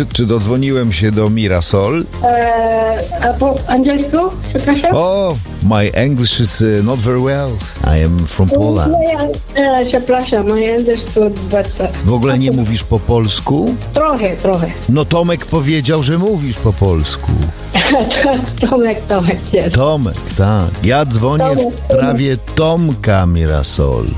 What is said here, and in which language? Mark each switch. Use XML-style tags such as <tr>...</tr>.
<pl>Czy dodzwoniłem się do Mirasol? A po angielsku? Przepraszam?</pl> <en>Oh, my English is not very well. I am from Poland.</en> <pl>Przepraszam,</pl> <en>my English is not very well.</en> <pl>W ogóle nie mówisz po polsku? Trochę. No Tomek powiedział, że mówisz po polsku. Tomek, jest. Tomek, tak. Ja dzwonię Tomek. W sprawie Tomka Mirasol.</pl>